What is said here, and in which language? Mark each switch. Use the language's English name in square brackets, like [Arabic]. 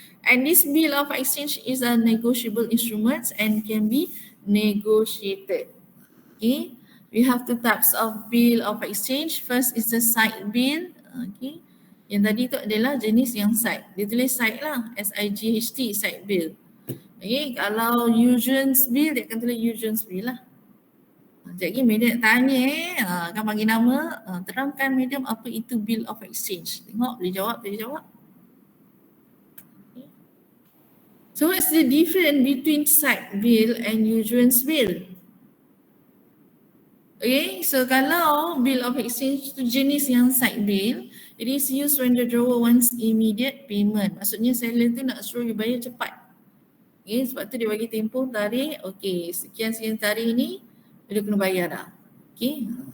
[English] And this bill of exchange is a negotiable instrument and can be negotiated. Okay, we have 2 types of bill of exchange. First is the side bill. [Malay] Okay, yang tadi tu adalah jenis yang side. Dia tulis side lah, S-I-G-H-T, side bill. Okay, kalau Eugen's bill, dia akan tulis Eugen's bill lah. Sekejap lagi madam nak tanya akan bagi nama, terangkan madam apa itu bill of exchange. Tengok, boleh jawab, boleh jawab. Okay. [English] So what's the difference between side bill and Eugen's bill? Okay, so [Malay] kalau bill of exchange tu jenis yang [English] side bill, it is used when the drawer wants immediate payment. [Malay] Maksudnya seller tu nak suruh dia bayar cepat. Okay, sebab tu dia bagi tempoh tarikh, okay, sekian tarikh ni dia kena bayar dah. Okay.